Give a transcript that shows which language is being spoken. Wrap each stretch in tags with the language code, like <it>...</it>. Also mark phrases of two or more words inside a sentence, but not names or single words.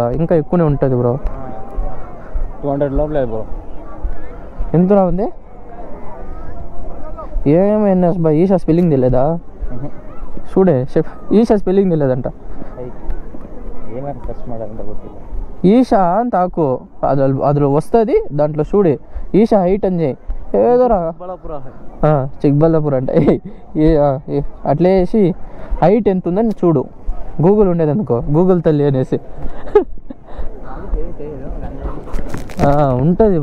<te>ఇంకా ఎక్కువనే ఉంటుంది బ్రో. 200 లోపలే బ్రో. ఎంతలా ఉంది? ఏమైనా బా ఈషా స్పెల్లింగ్ తెలియదా? చూడే ఈషా స్పెల్లింగ్ తెలియదంట.</te> <kn>ఈషా ಅಂತ ಹಾಕು, ಅದ್ರಲ್ಲಿ వస్తుంది.</kn> <te>దాంట్లో చూడే ఈషా హైట్ అని చేయి. ఏదోరా చిక్బల్లాపూర్ అంట. అట్లే వేసి హైట్ ఎంత ఉందని చూడు. గూగుల్ ఉండేది అనుకో, గూగుల్ తల్లి అనేసి ఉంటుంది.</te>